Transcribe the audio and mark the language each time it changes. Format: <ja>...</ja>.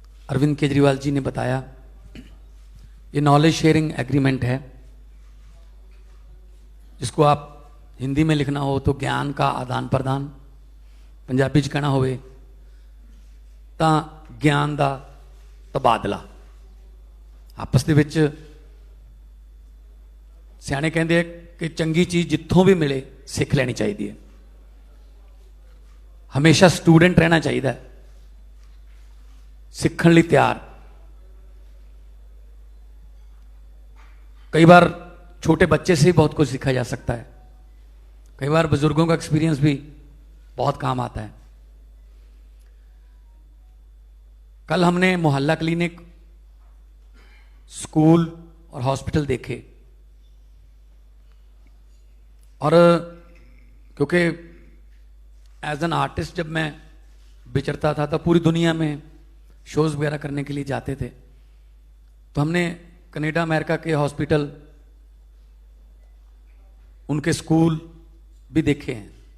<hi>अरविंद केजरीवाल जी ने बताया, ये नॉलेज शेयरिंग एग्रीमेंट है, जिसको आप हिंदी में लिखना हो तो ज्ञान का आदान प्रदान,</hi> <pa>पंजाबी च कहना होवे ਤਾਂ ਗਿਆਨ ਦਾ ਤਬਾਦਲਾ। ਆਪਸ ਦੇ ਵਿੱਚ ਸਿਆਣੇ ਕਹਿੰਦੇ ਆ ਕਿ ਚੰਗੀ ਚੀਜ਼ ਜਿੱਥੋਂ ਵੀ ਮਿਲੇ ਸਿੱਖ ਲੈਣੀ ਚਾਹੀਦੀ ਹੈ। ਹਮੇਸ਼ਾ ਸਟੂਡੈਂਟ ਰਹਿਣਾ ਚਾਹੀਦਾ ਹੈ, ਸਿੱਖਣ ਲਈ ਤਿਆਰ।</pa> <hi>कई बार छोटे बच्चे से ही बहुत कुछ सीखा जा सकता है, कई बार बुजुर्गों का एक्सपीरियंस भी बहुत काम आता है। कल हमने मोहल्ला क्लिनिक, स्कूल और हॉस्पिटल देखे, और क्योंकि एज एन आर्टिस्ट जब मैं विचरता था तो पूरी दुनिया में शोज वगैरह करने के लिए जाते थे, तो हमने कनाडा अमेरिका के हॉस्पिटल, उनके स्कूल भी देखे हैं।</hi>